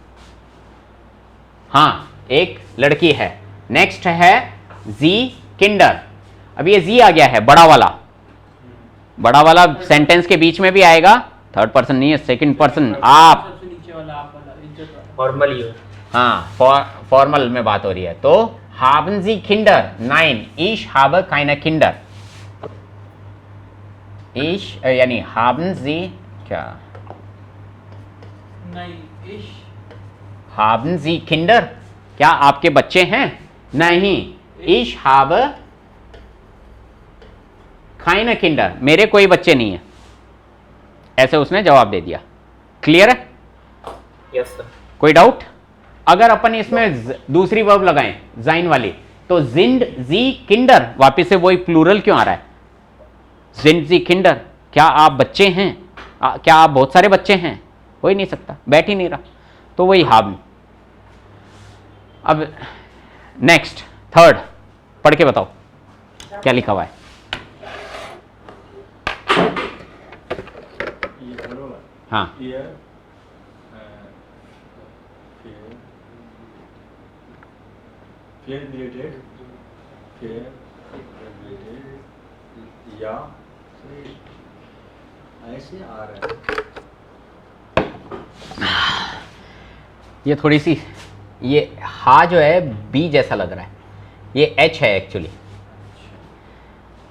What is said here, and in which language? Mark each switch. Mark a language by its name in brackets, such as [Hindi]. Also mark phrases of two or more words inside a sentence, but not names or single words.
[Hindi] हाँ, एक लड़की है। नेक्स्ट है [German] Sie Kinder. [Hindi] अब ये जी आ गया है, बड़ा वाला सेंटेंस के बीच में भी आएगा, थर्ड पर्सन नहीं है, सेकंड पर्सन, आप। सबसे नीचे वाला आप वाला इज्जत वाला। [English] formal you. [Hindi] हाँ, फॉर्मल में बात हो रही है। [German] तो haben Sie Kinder? Nein, ich habe keine Kinder. Ich यानी haben Sie क्या? [Hindi] नहीं, [German] इश। haben Sie Kinder? [Hindi] क्या आपके बच्चे हैं? नहीं, [German] ich habe keine Kinder, [Hindi] मेरे कोई बच्चे नहीं है, ऐसे उसने जवाब दे दिया। क्लियर है? [English] yes sir. [Hindi] कोई डाउट? अगर अपन इसमें दूसरी वर्ब लगाएं जाइन वाली, तो [German] sind Sie Kinder, [Hindi] वापिस से वही प्लूरल क्यों आ रहा है? [German] sind Sie Kinder, [Hindi] क्या आप बच्चे हैं? क्या आप बहुत सारे बच्चे हैं? हो ही नहीं सकता, बैठ ही नहीं रहा, तो वही हाब। अब नेक्स्ट थर्ड पढ़ के बताओ क्या लिखा हुआ है। ये बरोबर। हाँ, [English] Here, fear related, [Hindi] या ऐसे आ रहा है। ये थोड़ी सी, ये हा जो है बी जैसा लग रहा है, ये एच है एक्चुअली।